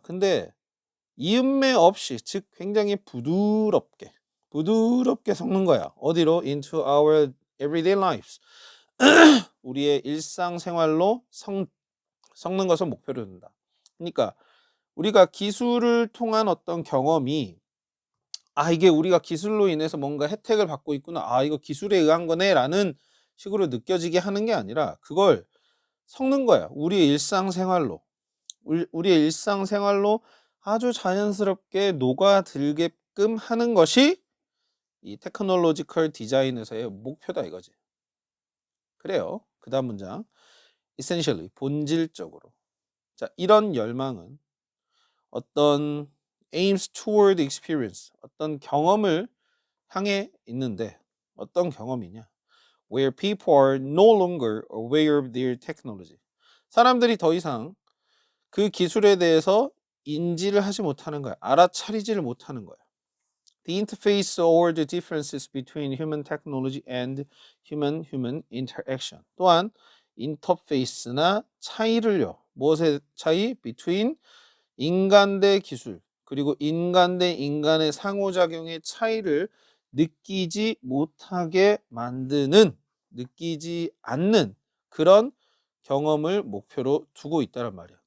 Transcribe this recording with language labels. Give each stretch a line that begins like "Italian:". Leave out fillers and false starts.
Korean: 근데 이음매 없이 즉 굉장히 부드럽게 섞는 거야. 어디로?
English: into our everyday lives.
Korean: 우리의 일상생활로 섞는 것을 목표로 둔다. 그러니까 우리가 기술을 통한 어떤 경험이 이게 우리가 기술로 인해서 뭔가 혜택을 받고 있구나. 이거 기술에 의한 거네 라는 식으로 느껴지게 하는 게 아니라 그걸 섞는 거야. 우리의 일상생활로. 우리의 일상생활로 아주 자연스럽게 녹아들게끔 하는 것이 이 테크놀로지컬 디자인에서의 목표다 이거지. 그래요. 그 다음 문장. essentially, 본질적으로. 자, 이런 열망은 어떤
English: aims toward experience,
Korean: 어떤 경험을 향해 있는데 어떤 경험이냐?
English: Where people are no longer aware of their technology.
Korean: 사람들이 더 이상 그 기술에 대해서 인지를 하지 못하는 거야. 알아차리지를 못하는 거야.
English: The interface or the differences between human technology and human interaction.
Korean: 또한 인터페이스나 차이를요. 무엇의 차이? Between 인간 대 기술 그리고 인간 대 인간의 상호작용의 차이를 느끼지 못하게 만드는 느끼지 않는 그런 경험을 목표로 두고 있다는 말이야.